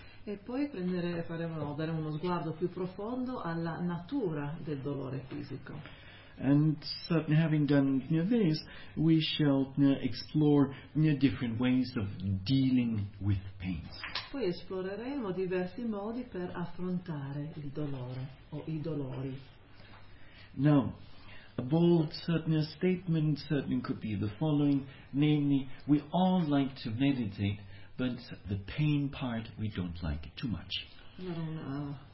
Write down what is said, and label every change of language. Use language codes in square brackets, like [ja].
[it] E poi daremo uno sguardo più profondo alla natura del dolore fisico. [en] And certainly having done this, we shall explore different ways of dealing with pains. [it] Poi esploreremo diversi modi per affrontare il dolore o i dolori. [en] Now, a bold statement certainly could be the following, namely, we all like to meditate, but the pain part we don't like too much.